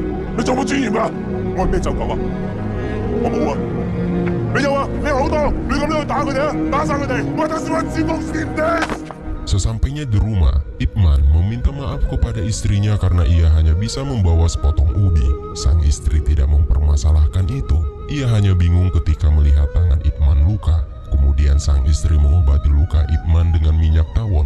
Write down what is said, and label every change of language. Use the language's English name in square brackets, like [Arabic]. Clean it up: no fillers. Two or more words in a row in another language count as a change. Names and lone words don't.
[Cantonese] 你做冇尊嚴㗎？我係咩走狗啊？我冇啊！你有啊？你好多，你咁樣去打佢哋啊！打晒佢哋！我打算自封先 des。 [Indonesian] Sesampainya di rumah, Ipman meminta maaf kepada istrinya karena ia hanya bisa membawa sepotong ubi. Sang istri tidak mempermasalahkan itu. Ia hanya bingung ketika melihat tangan Ipman luka. Kemudian sang istri mengobati luka Ipman dengan minyak tawon.